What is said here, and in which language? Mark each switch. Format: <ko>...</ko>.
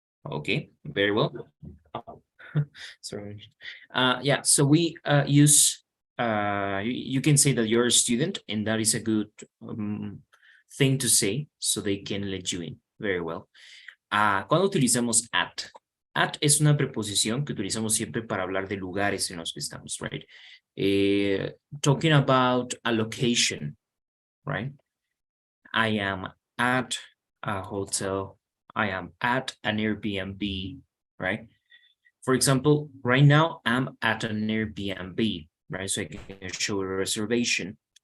<en>Okay, very well. Sorry. Yeah, so we use, you can say that you're a student, and that is a good thing to say, so they can let you in. Very well.</en> <es>Cuando utilizamos</es> <en>at?</en> <es>At es una preposición que utilizamos siempre para hablar de lugares en los que estamos, right?</es> <en>Talking about a location, right? I am at a hotel. I am at an Airbnb, right? For example, right now I'm at an Airbnb, right? So I can show a reservation.</en>